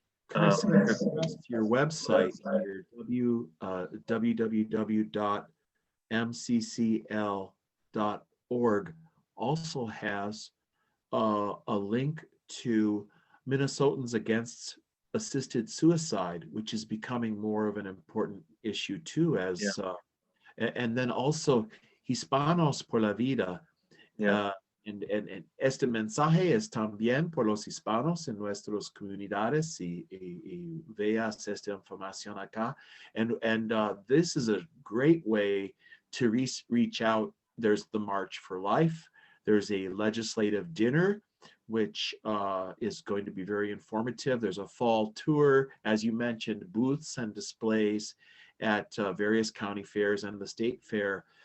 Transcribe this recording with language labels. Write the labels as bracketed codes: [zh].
[en] Can I suggest your website, your www.mccl.org also has a link to Minnesotans Against Assisted Suicide, which is becoming more of an important issue too, and then also Hispanos por la Vida. Yeah. And [es] este mensaje es también por los hispanos en nuestras comunidades, y veas esta información acá. [en] And this is a great way to reach out. There's the March for Life. There's a legislative dinner, which is going to be very informative. There's a fall tour, as you mentioned, booths and displays at various county fairs and the state fair.